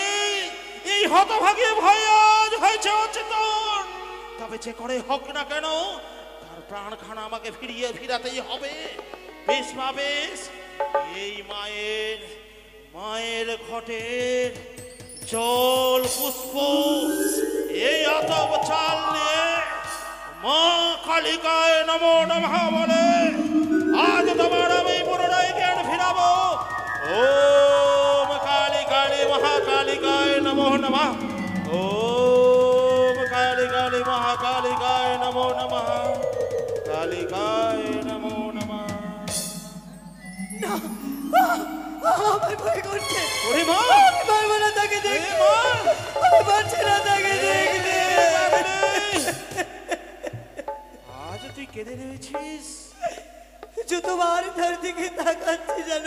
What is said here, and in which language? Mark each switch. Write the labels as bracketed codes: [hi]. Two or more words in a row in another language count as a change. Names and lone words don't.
[bn] এই হতভাগী ভয় আজ হয়েছে অচেতন তবে যে করে হোক না কেন তার প্রাণখানা আমাকে ফিরাতেই হবে বেশ মা বেশ এই মায়ের মায়ের ঘটের জল পুষ্প এই আতপ চাল নিয়ে মা [sa] কালিকায় নমো নমঃ [bn] বলে আজ তোমার আমি পুনরায় জ্ঞান ফিরাবো [sa] ওম কালী কালী মহাকালিকায় নমো নমঃ ওম কালী কালী মহাকালিকায় নমো নমঃ কালিকায় নমো নমঃ [bn] আমার ভয় করছে ওরে মা আমি পারবো না তাকে দেখতে আমি পারছি না তাকে দেখতে আজ তুই কেঁদে রয়েছিস যতবার তার দিকে তাকাচ্ছি জানো